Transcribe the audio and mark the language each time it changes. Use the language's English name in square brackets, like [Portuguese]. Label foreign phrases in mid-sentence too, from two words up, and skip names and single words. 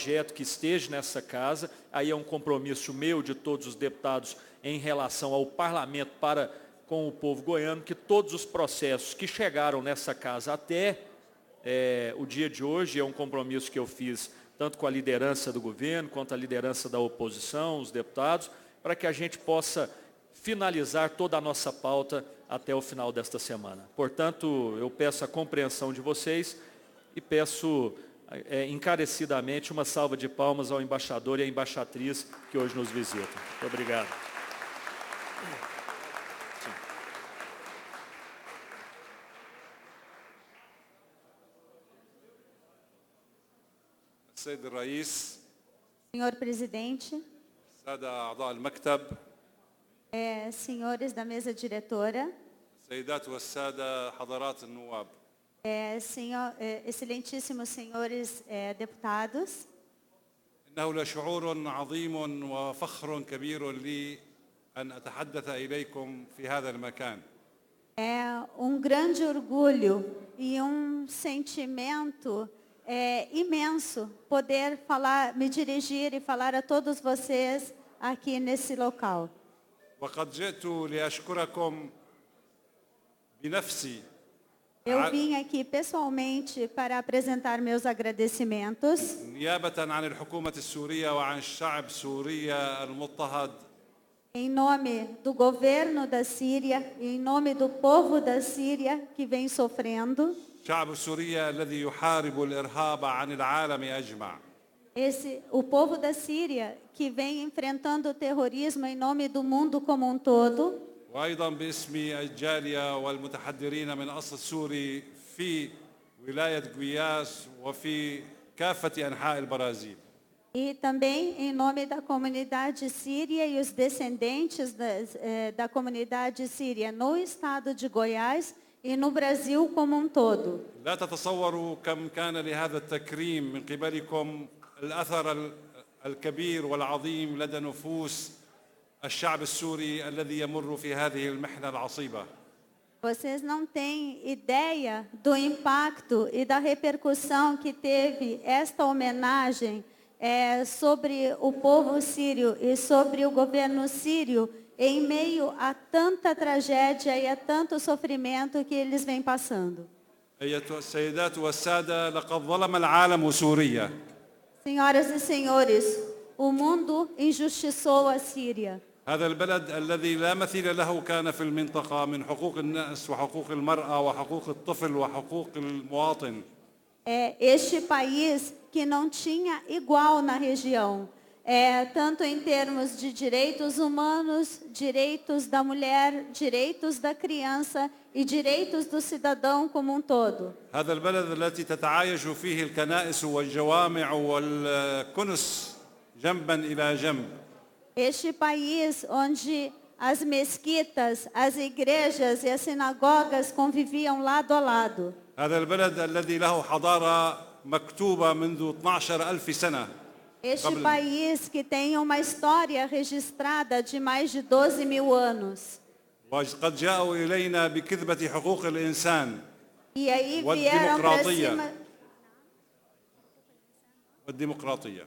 [Portuguese] que esteja nessa casa, aí é um compromisso meu de todos os deputados em relação ao parlamento para com o povo goiano, que todos os processos que chegaram nessa casa até o dia de hoje, é um compromisso que eu fiz tanto com a liderança do governo, quanto a liderança da oposição, os deputados, para que a gente possa finalizar toda a nossa pauta até o final desta semana. Portanto, eu peço a compreensão de vocês e peço encarecidamente uma salva de palmas ao embaixador e à embaixatriz que hoje nos visitam. Muito obrigado. [Arabic] السيد الرئيس [Portuguese] Senhor presidente, [Arabic] السادة أعضاء المكتب [Portuguese] senhores da mesa diretora, [Arabic] السيدات والسادة حضرات النواب [Portuguese] excelentíssimos senhores deputados, [Arabic] إنه لشعور عظيم وفخر كبير لي أن أتحدث إليكم في هذا المكان. [Portuguese] é grande orgulho e sentimento imenso poder me dirigir e falar a todos vocês aqui nesse local. [Arabic] وقد جئت لأشكركم بنفسي. [Portuguese] Eu vim aqui pessoalmente para apresentar meus agradecimentos. [Arabic] نيابة عن الحكومة السورية وعن الشعب سوريا المضطهد. [Portuguese] Em nome do governo da Síria, em nome do povo da Síria que vem sofrendo. [Arabic] شعب سوريا الذي يحارب الإرهاب عن العالم أجمع. [Portuguese] O povo da Síria que vem enfrentando o terrorismo em nome do mundo como um todo. [Arabic] وأيضا باسم الجالية والمتحضرين من أصل سوري في ولاية غوياس وفي كافة أنحاء البرازيل. [Portuguese] E também em nome da comunidade síria e os descendentes da comunidade síria no estado de Goiás e no Brasil como um todo. [Arabic] لا تتصوروا كم كان لهذا التكريم من قبلكم الأثر الكبير والعظيم لدى نفوس الشعب السوري الذي يمر في هذه المحنة العصيبة. [Portuguese] Vocês não têm ideia do impacto e da repercussão que teve esta homenagem sobre o povo sírio e sobre o governo sírio em meio a tanta tragédia e a tanto sofrimento que eles vêm passando. [Arabic] أيتها السيدات والسادة لقد ظلم العالم سوريا. [Portuguese] Senhoras e senhores, o mundo injustiçou a Síria. [Arabic] هذا البلد الذي لا مثيل له كان في المنطقة من حقوق الناس وحقوق المرأة وحقوق الطفل وحقوق المواطن. [Portuguese] Este país que não tinha igual na região, tanto em termos de direitos humanos, direitos da mulher, direitos da criança e direitos do cidadão como um todo. [Arabic] هذا البلد التي تتعايش فيه الكنائس والجوامع والكنس جنبا إلى جنب. [Portuguese] Este país onde as mesquitas, as igrejas e as sinagogas conviviam lado a lado. [Arabic] هذا البلد الذي له حضارة مكتوبة منذ 12,000 سنة. [Portuguese] Este país que tem uma história registrada de mais de 12.000 anos. [Arabic] وقد جاءوا إلينا بكذبة حقوق الإنسان والديمقراطية.